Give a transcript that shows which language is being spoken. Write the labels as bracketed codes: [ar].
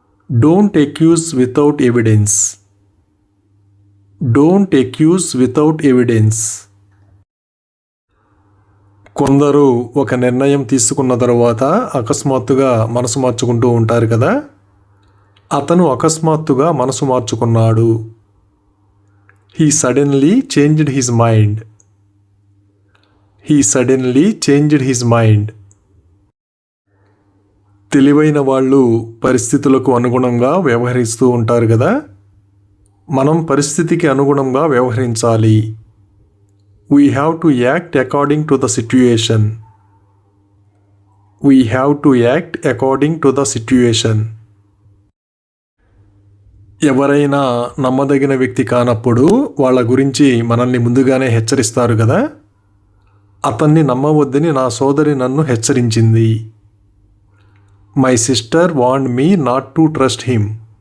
[en] Don't accuse without evidence. Don't accuse without evidence. [te] కొందరు ఒక నిర్ణయం తీసుకున్న తర్వాత అకస్మాత్తుగా మనసు మార్చుకుంటూ ఉంటారు కదా. అతను అకస్మాత్తుగా మనసు మార్చుకున్నాడు. [en] He suddenly changed his mind. He suddenly changed his mind. [te] తెలివైన వాళ్ళు పరిస్థితులకు అనుగుణంగా వ్యవహరిస్తూ ఉంటారు కదా. మనం పరిస్థితికి అనుగుణంగా వ్యవహరించాలి. [en] We have to act according to the situation. We have to act according to the situation. [te] ఎవరైనా నమ్మదగిన వ్యక్తి కానప్పుడు వాళ్ళ గురించి మనల్ని ముందుగానే హెచ్చరిస్తారు కదా. అతన్ని నమ్మవద్దని నా సోదరి నన్ను హెచ్చరించింది. [en] My sister warned me not to trust him.